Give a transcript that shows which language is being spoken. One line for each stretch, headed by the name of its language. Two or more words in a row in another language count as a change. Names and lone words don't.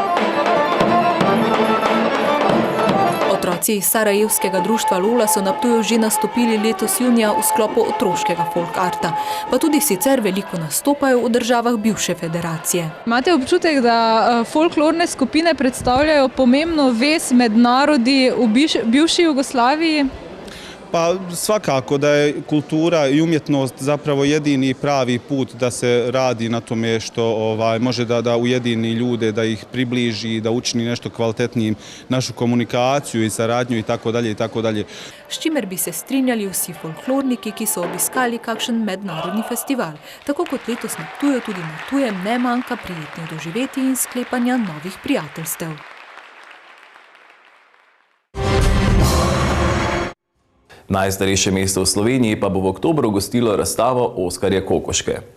Slovenian: Otroci iz Sarajevskega društva Lola so na Ptuju že nastopili letos junija v sklopu otroškega folk arta, pa tudi sicer veliko nastopajo v državah bivše federacije. Imate občutek, da folklorne skupine predstavljajo pomembno vez med narodi v bivši Jugoslaviji?
Bosnian: Pa svakako da je kultura i umjetnost zapravo jedini pravi put da se radi na tome što može da ujedini ljude, da ih približi, da učini nešto kvalitetnijim našu komunikaciju i saradnju i tako dalje i tako dalje.
Slovenian: S čimer bi se strinjali vsi folklorniki, ki so obiskali kakšen mednarodni festival. Tako kot letos na Ptuju, tudi na Ptujem ne manjka prijetnih doživetij in sklepanja novih prijateljstev. Najstarejše mesto v Sloveniji pa bo v oktobru gostilo razstavo Oskarja Kokoške.